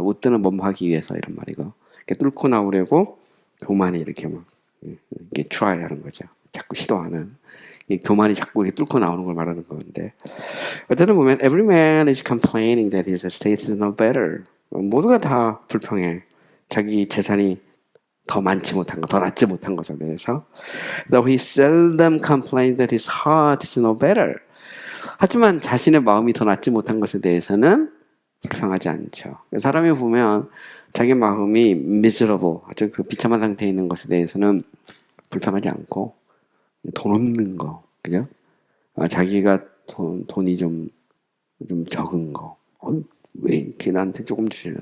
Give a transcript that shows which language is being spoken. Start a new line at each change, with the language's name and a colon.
Korean: 웃드는 몸하기 위해서 이런 말이고. 이렇게 뚫고 나오려고 교만이 이렇게 막 이게 try하는 거죠. 자꾸 시도하는. 이 교만이 자꾸 이렇게 뚫고 나오는 걸 말하는 건데 어쨌든 보면
English: every man is complaining that his estate is no better.
Korean: 모두가 다 불평해. 자기 재산이 더 많지 못한 것, 더 낫지 못한 것에 대해서.
English: Though he seldom complains that his heart is no better.
Korean: 하지만 자신의 마음이 더 낫지 못한 것에 대해서는 불평하지 않죠. 사람이 보면 자기 마음이 miserable, 아주 그 비참한 상태에 있는 것에 대해서는 불평하지 않고 돈 없는 거, 그죠? 자기가 돈이 좀 적은 거, 왜 이렇게 나한테 조금 주시냐?